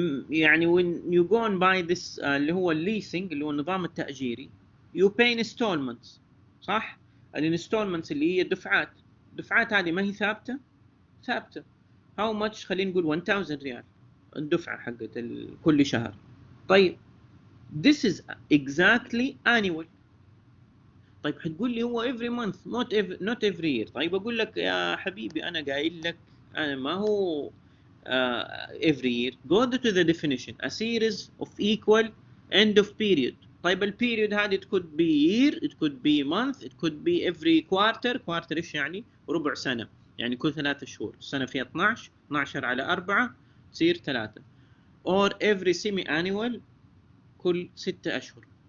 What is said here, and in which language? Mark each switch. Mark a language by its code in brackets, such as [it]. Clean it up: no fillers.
[ar] يعني [en] when you go and buy this [ar] اللي هو الليسنج اللي هو النظام التأجيري [en] you pay installments [ar] صح؟ الانستولمنتس اللي هي الدفعات هذه ما هي ثابتة. [en] how much؟ [ar] خلينا نقول 1000 ريال الدفعة حقت كل شهر. [en] طيب this is exactly annual. [ar] طيب حتقول لي هو [en] every month not every year. [ar] طيب اقول لك يا حبيبي انا قايل لك انا ما هو [en] every year. Go to the definition. A series of equal end of period. [ar] طيب البيريود هذه [en] it could be year, it could be month, it could be every quarter [ar] ايش يعني؟ ربع سنة، يعني كل 3 شهور. السنة فيها 12 على 4 تصير 3. [en] or every semi annual [ar] كل 6 أشهر.